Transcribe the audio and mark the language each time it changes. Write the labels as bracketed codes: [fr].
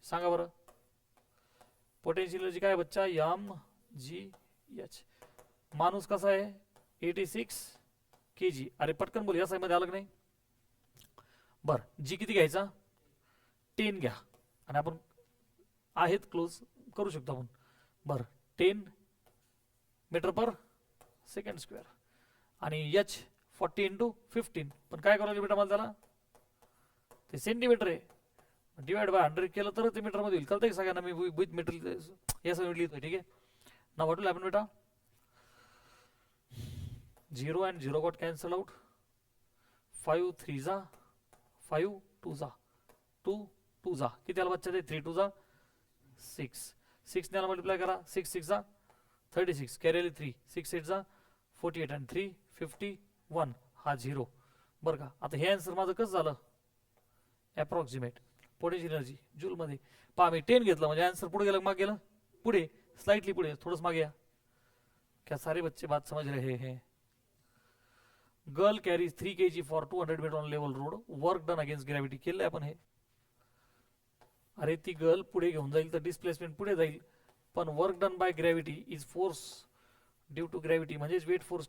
[mr] सांगा बरं, potential energy काय बच्चा, mgh. माणूस कसा आहे 86 kg. अरे पटकन बोल, या मध्ये आलं नाही. बर जी किती घ्यायचा 10 घ्या, आणि आपण आहेत क्लोज करू शकतो आपण. बर 10 मीटर पर सेकंड स्क्वेअर. आणि एच 40 इंटू 15. पण काय करायला बेटा मला त्याला, ते सेंटीमीटर आहे, डिवाइड बाय 100 केलं तर ते मीटर मध्ये होईल. कळतंय सगळ्यांना, मी विथ मीटर या सगळं लिहितोय, ठीक आहे ना. [en] What will happen बेटा, 0 and 0 got cancel out. [mr] 5 3 जा, 5 2 जा, 2 2 जा, किती आला बच्चा ते 3 2 जा 6. 6 ने मल्टिप्लाय करा, 6 6 जा 36, कॅरी 3, 6 8 जा 48 आणि 3 51. हा 0 बरं का. आता हे आन्सर माझं कसं झालं, अप्रॉक्सिमेट पोटेन्शियल एनर्जी जूल मध्ये. पहा मी 10 घेतलं म्हणजे आन्सर पुढे गेलं, मागे गेलं, पुढे स्लाइटली पुढे, थोडंच मागे या. [hi] क्या सारे बच्चे बात समझ रहे हैं. [en] Girl carries 3 kg for 200 metre on level road, work done against gravity. [mr] केलंय आपण हे. अरे ती गर्ल पुढे घेऊन जाईल तर डिस्प्लेसमेंट पुढे जाईल, पण [en] work done by gravity is force due to gravity [mr] म्हणजेच वेट फोर्स.